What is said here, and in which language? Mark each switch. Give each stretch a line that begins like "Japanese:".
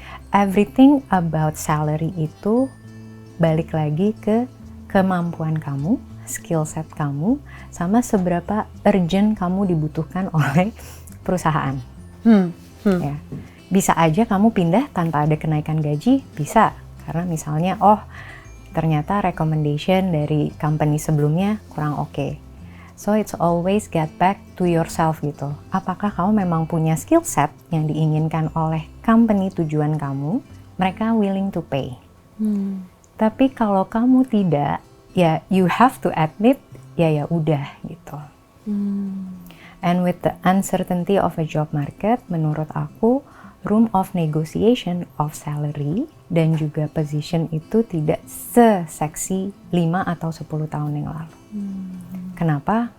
English: Everything about salary
Indonesian: itu balik lagi ke kemampuan kamu, skill set kamu, sama seberapa urgent kamu dibutuhkan oleh perusahaan. Ya. Bisa aja kamu pindah tanpa ada kenaikan gaji, bisa. Karena misalnya, ternyata recommendation dari company sebelumnya kurang oke.
English: So it's always get back to yourself
Indonesian: gitu. Apakah kamu memang punya skill set yang diinginkan oleh company tujuan kamu, mereka willing to pay. Tapi kalau kamu tidak, ya
English: you have to admit,
Indonesian: ya udah gitu.
English: And with the uncertainty of a job market,
Indonesian: menurut aku,
English: room of negotiation of salary
Indonesian: dan juga position itu tidak seseksi 5 atau 10 tahun yang lalu. Kenapa?